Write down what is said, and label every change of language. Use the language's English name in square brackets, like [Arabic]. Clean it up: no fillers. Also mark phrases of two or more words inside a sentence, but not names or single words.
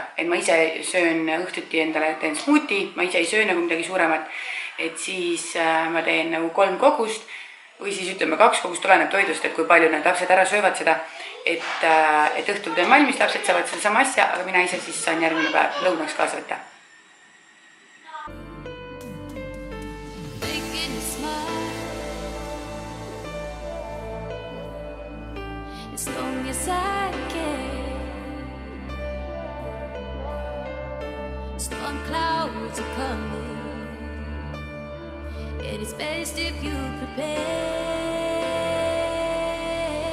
[Estonian] Et ma ise söön õhtuti endale, teen smuuti, ma ise ei söö nagu midagi suuremat, et siis ma teen nagu 3 kogust või siis ütleme 2 kogust, oleneb toidust, et kui palju need lapsed ära söövad seda. Et õhtul teen valmis, lapsed saavad selle sama asja, aga mina ise siis saan järgmine päev lõunaks kaasa võtta. [English] Storm clouds are coming, and it's best if you prepare.